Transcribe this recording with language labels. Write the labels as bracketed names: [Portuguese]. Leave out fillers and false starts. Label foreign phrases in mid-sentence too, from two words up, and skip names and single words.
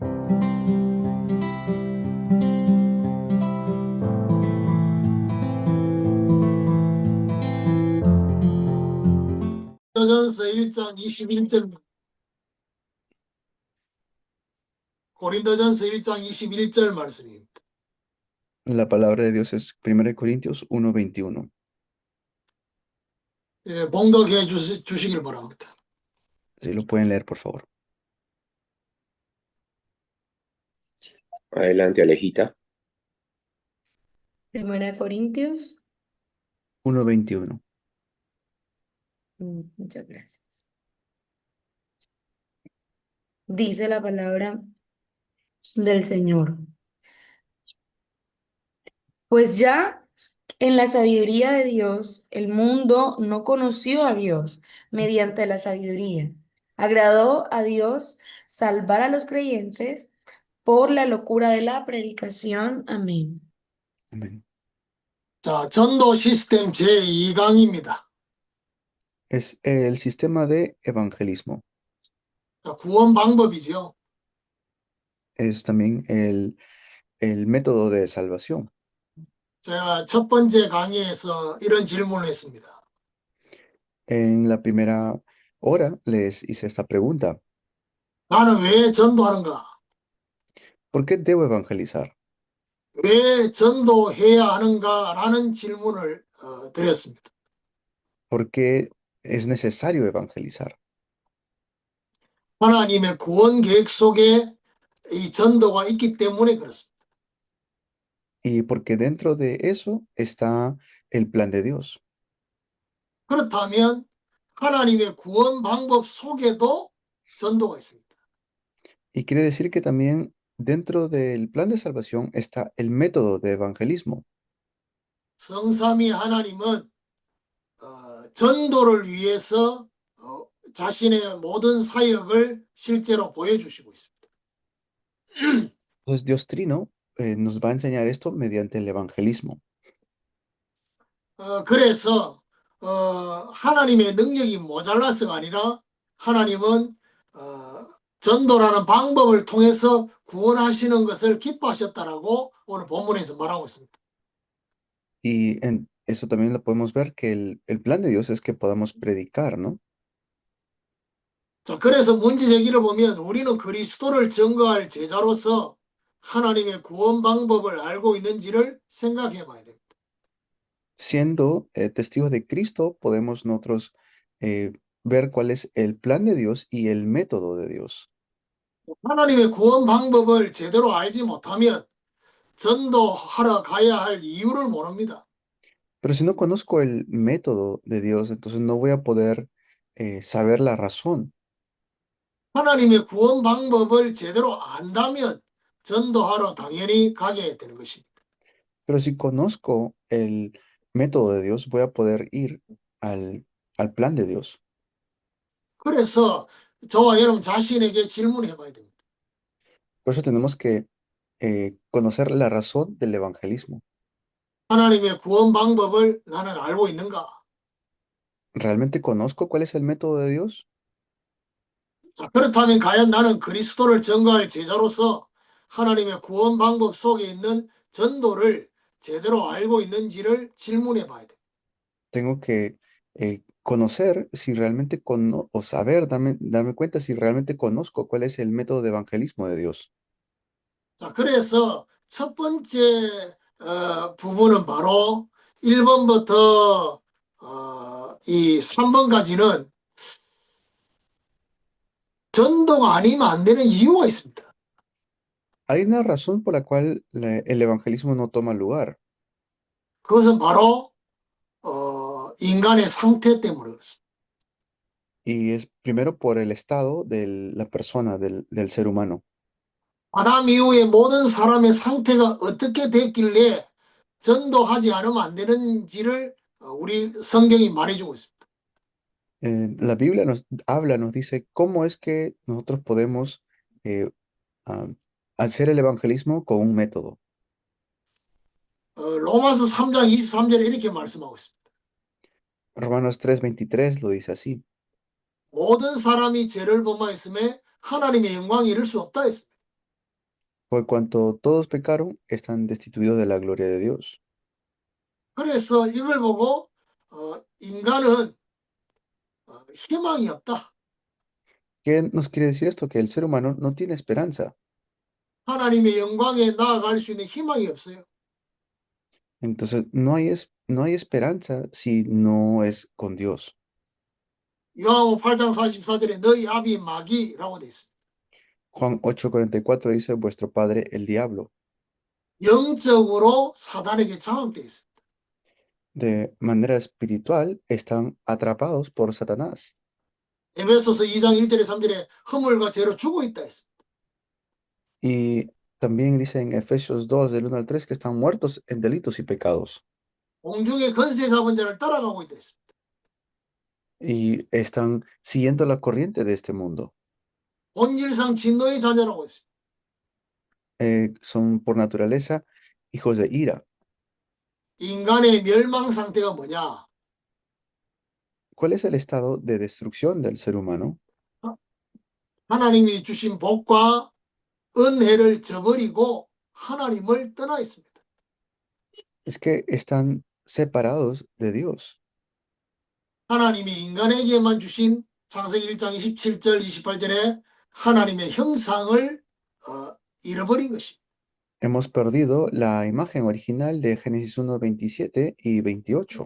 [Korean] 고린도전서 1장 21절 고린도전서 1장 21절 말씀입니다. [Spanish] La palabra de Dios es 1 Corintios 1:21. [Korean] 예, 봉독해 주시길 바랍니다. [Spanish] Si lo pueden leer, por favor. Adelante, Alejita. 1 Corintios. 1:21. Muchas gracias. Dice la palabra del Señor. Pues ya en la sabiduría de Dios, el mundo no conoció a Dios mediante la sabiduría. Agradó a Dios salvar a los creyentes por la locura de la predicación. Amén. Amén. [Korean] 자, 전도 시스템 제2강입니다. [Spanish] Es el sistema de evangelismo. [Korean] 자, 구원 방법이죠. [Spanish] Es también el método de salvación. [Korean] 제가 첫 번째 강의에서 이런 질문을 했습니다. [Spanish] En la primera hora les hice esta pregunta. [Korean] 나는 왜 전도하는가? [Spanish] ¿Por qué debo evangelizar? [Korean] 왜 전도해야 하는가라는 질문을 드렸습니다. [Spanish] ¿Por qué es necesario evangelizar? [Korean] 하나님의 구원 계획 속에 이 전도가 있기 때문에 그렇습니다. [Spanish] Y porque dentro de eso está el plan de Dios. [Korean] 그렇다면 하나님의 구원 방법 속에도 전도가 있습니다. [Spanish] Y quiere decir que también dentro del plan de salvación está el método de evangelismo. [Korean] 성삼위 하나님은 전도를 위해서 자신의 모든 사역을 실제로 보여주시고 있습니다. [Spanish] Entonces Dios Trino nos va a enseñar esto mediante el evangelismo. [Korean] 그래서 하나님의 능력이 모자라서가 아니라 하나님은 전도라는 방법을 통해서 구원하시는 것을 기뻐하셨다라고 오늘 본문에서 말하고 있습니다. [Spanish] Y en eso también lo podemos ver que el plan de Dios es que podamos predicar, ¿no? [Korean] 자, 그래서 문제 제기를 보면 우리는 그리스도를 증거할 제자로서 하나님의 구원 방법을 알고 있는지를 생각해 봐야 됩니다. [Spanish] Siendo testigos de Cristo, podemos nosotros ver cuál es el plan de Dios y el método de Dios. [Korean] 하나님의 구원 방법을 제대로 알지 못하면 전도하러 가야 할 이유를 모릅니다. [Spanish] Pero si no conozco el método de Dios, entonces no voy a poder saber la razón. [Korean] 하나님의 구원 방법을 제대로 안다면 전도하러 당연히 가게 되는 것입니다. [Spanish] Pero si conozco el método de Dios, voy a poder ir al plan de Dios. [Korean] 그래서 저와 여러분 자신에게 질문해 봐야 됩니다. [Spanish] Por eso tenemos que conocer la razón del evangelismo. [Korean] 하나님의 구원 방법을 나는 알고 있는가? [Spanish] ¿Realmente conozco cuál es el método de Dios? [Korean] 자, 그렇다면 과연 나는 그리스도를 증거할 제자로서 하나님의 구원 방법 속에 있는 전도를 제대로 알고 있는지를 질문해 봐야 돼. [Spanish] Tengo que conocer si realmente o saber, darme cuenta si realmente conozco cuál es el método de evangelismo de Dios. [Korean] 자, 그래서 첫 번째 부분은 바로 1번부터 이 3번까지는 전도가 아니면 안 되는 이유가 있습니다. [Spanish] Hay una razón por la cual el evangelismo no toma lugar. [Korean] 그것은 바로 인간의 상태 때문에 그렇습니다. [Spanish] Y es primero por el estado de la persona, del ser humano. [Korean] 아담 이후에 모든 사람의 상태가 어떻게 됐길래 전도하지 않으면 안 되는지를 우리 성경이 말해주고 있습니다. [Spanish] La Biblia nos habla, nos dice cómo es que nosotros podemos hacer el evangelismo con un método. [Korean] 로마서 3장 23절에 이렇게 말씀하고 있습니다. [Spanish] Romanos 3:23 lo dice así. [Korean] 모든 사람이 죄를 범하였음에 하나님의 영광을 이룰 수 없다 했습니다. [Spanish] Por cuanto todos pecaron, están destituidos de la gloria de Dios. [Korean] 그래서 이걸 보고 인간은 희망이 없다. [Spanish] ¿Qué nos quiere decir esto? Que el ser humano no tiene esperanza. [Korean] 하나님의 영광에 나아갈 수 있는 희망이 없어요. [Spanish] Entonces, no hay esperanza si no es con Dios. [Korean] 요한복음 8장 44절에 너희 아비 마귀라고 돼 있습니다. [Spanish] Juan 8:44 dice, vuestro padre el diablo. [Korean] 영적으로 사단에게 장악되어 있습니다. [Spanish] De manera espiritual están atrapados por Satanás. [Korean] 에베소서 2장 1절에 3절에 허물과 죄로 죽어 있다 했습니다. [Spanish] Y también dice en Efesios 2, del 1 al 3, que están muertos en delitos y pecados. [Korean] 공중의 권세 잡은 자를 따라가고 있다 했습니다. [Spanish] Y están siguiendo la corriente de este mundo. [Korean] 본질상 진노의 자녀라고 했습니다. [Spanish] Son por naturaleza hijos de ira. [Korean] 인간의 멸망 상태가 뭐냐? [Spanish] ¿Cuál es el estado de destrucción del ser humano? [Korean] 하나님이 주신 복과 은혜를 저버리고 하나님을 떠나 있습니다. [Spanish] Es que están separados de Dios. [Korean] 하나님이 인간에게만 주신 창세기 1장 27절 28절에 하나님의 형상을 잃어버린 것입니다. [Spanish] Hemos perdido la imagen original de Génesis 1, 27 y 28.